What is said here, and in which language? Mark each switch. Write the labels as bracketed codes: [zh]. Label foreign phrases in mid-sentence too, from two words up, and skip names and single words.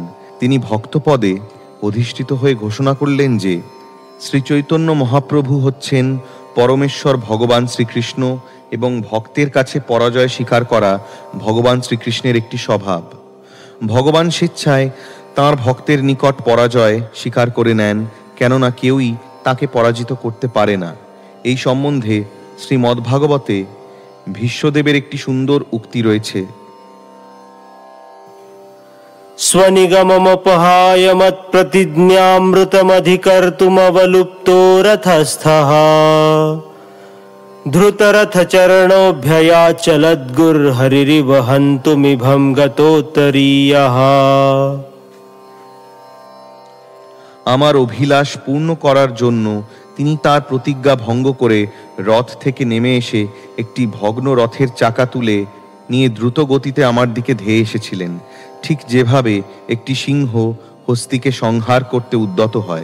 [bn] তিনি ভক্তপদে অধিষ্ঠিত হয়ে ঘোষণা করলেন যে শ্রীচৈতন্য মহাপ্রভু হচ্ছেন পরমেশ্বর ভগবান শ্রীকৃষ্ণ এবং ভক্তের কাছে পরাজয় স্বীকার করা ভগবান শ্রীকৃষ্ণের একটি স্বভাব। ভগবান স্বেচ্ছায় তাঁর ভক্তের নিকট পরাজয় স্বীকার করে নেন, কেননা কেউই তাকে পরাজিত করতে পারে না। এই সম্বন্ধে শ্রীমদ্ভাগবতে ভীষ্মদেবের একটি সুন্দর উক্তি রয়েছে। [sa] स्वनिगममपहाय मत्प्रतिज्ञामृतमधिकर्तुमवलुप्तो रथस्थः धृतरथचरणोऽभ्ययाचलद्गुर्हरिरिव हन्तुमिभं गतोत्तरीयः। [bn] আমার অভিলাষ পূর্ণ করার জন্য তিনি তার প্রতিজ্ঞা ভঙ্গ করে রথ থেকে নেমে এসে একটি ভগ্ন রথের চাকা তুলে নিয়ে দ্রুত গতিতে আমার দিকে ধেয়ে এসেছিলেন, ঠিক যেভাবে একটি সিংহ হস্তিকে সংহার করতে উদ্যত হয়।